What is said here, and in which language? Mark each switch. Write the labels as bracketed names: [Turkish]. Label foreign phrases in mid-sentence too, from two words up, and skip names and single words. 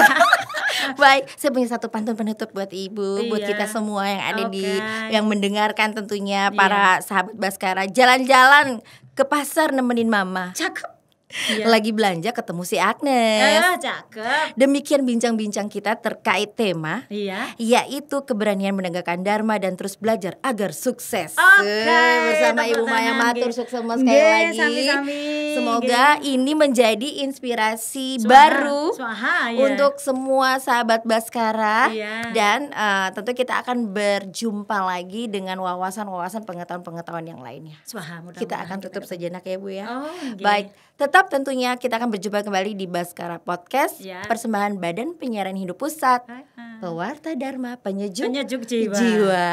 [Indonesian] Baik, saya punya satu pantun penutup buat Ibu, buat kita semua yang ada yang mendengarkan tentunya para sahabat Baskara. Jalan-jalan ke pasar nemenin Mama. Cakep. Lagi belanja ketemu si Agnes. Cakep. Demikian bincang-bincang kita terkait tema, yaitu keberanian menegakkan dharma dan terus belajar agar sukses. Bersama Ibu Maya Matur sukses sekali lagi. Sami-sami. Semoga ini menjadi inspirasi baru untuk semua sahabat Baskara. Dan tentu kita akan berjumpa lagi dengan wawasan-wawasan pengetahuan-pengetahuan yang lainnya. Kita akan tutup sejenak ya Bu ya. Baik, tetap tentunya kita akan berjumpa kembali di Baskara Podcast, persembahan Badan Penyiaran Hindu Pusat, Pewarta Dharma, penyejuk jiwa.